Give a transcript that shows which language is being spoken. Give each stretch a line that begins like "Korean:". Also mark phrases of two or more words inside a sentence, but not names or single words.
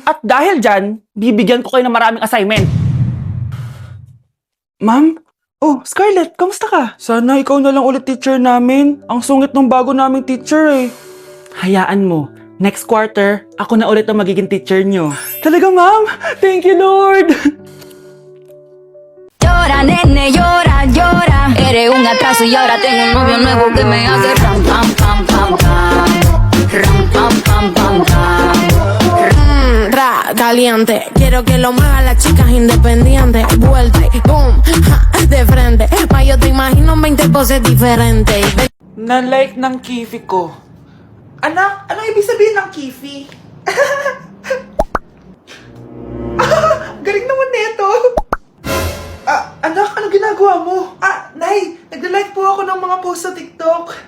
Filipino: At dahil dyan, bibigyan ko kayo ng maraming assignment. Ma'am? Oh, Scarlett, kamusta ka? Sana ikaw na lang ulit teacher namin. Ang sungit ng bago naming teacher Hayaan mo.
English: Next quarter,
Filipino: ako na ulit ang magiging teacher nyo. Talaga, ma'am?
English: Thank you, Lord!
Spanish: Llora, nene, llora, llora. Eres un atraso y ahora tengo un novio nuevo que me hace ram, pam, pam, pam, pam. Ram, pam, pam, pam, pam. Caliente, quiero que lo muevan las chicas independientes. Vuelta y boom, de frente. Pa' yo te imagino 20 poses diferentes.
Filipino: Na-like ng kifi ko. Anak, anong ibig sabihin ng kifi? Galing naman nito. Anak, ano ginagawa mo? Nay, nagla-like po ako ng mga post sa TikTok.